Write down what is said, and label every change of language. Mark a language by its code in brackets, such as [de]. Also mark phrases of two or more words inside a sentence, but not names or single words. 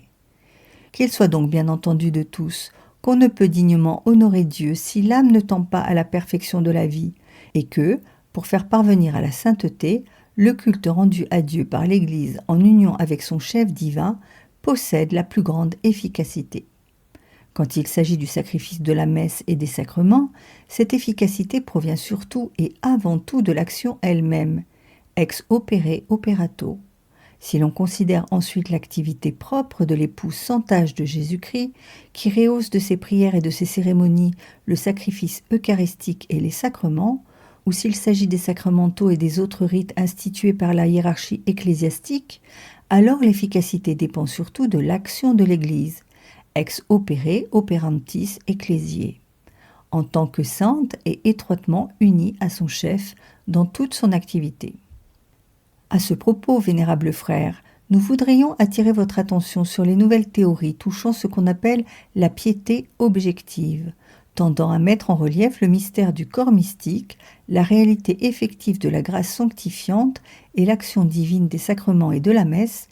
[fr] Qu'il soit donc bien entendu de tous qu'on ne peut dignement honorer Dieu si l'âme ne tend pas à la perfection de la vie, et que, pour faire parvenir à la sainteté, le culte rendu à Dieu par l'Église en union avec son chef divin possède la plus grande efficacité. Quand il s'agit du sacrifice de la messe et des sacrements, cette efficacité provient surtout et avant tout de l'action elle-même, [la] ex opere operato. [fr] Si l'on considère ensuite l'activité propre de l'époux sans tache de Jésus-Christ, qui rehausse de ses prières et de ses cérémonies le sacrifice eucharistique et les sacrements, ou s'il s'agit des sacramentaux et des autres rites institués par la hiérarchie ecclésiastique, alors l'efficacité dépend surtout de l'action de l'Église, [la] ex opere operantis ecclesiae, [fr] en tant que sainte et étroitement unie à son chef dans toute son activité. À ce propos, vénérables frères, nous voudrions attirer votre attention sur les nouvelles théories touchant ce qu'on appelle la piété objective, tendant à mettre en relief le mystère du corps mystique, la réalité effective de la grâce sanctifiante et l'action divine des sacrements et de la messe.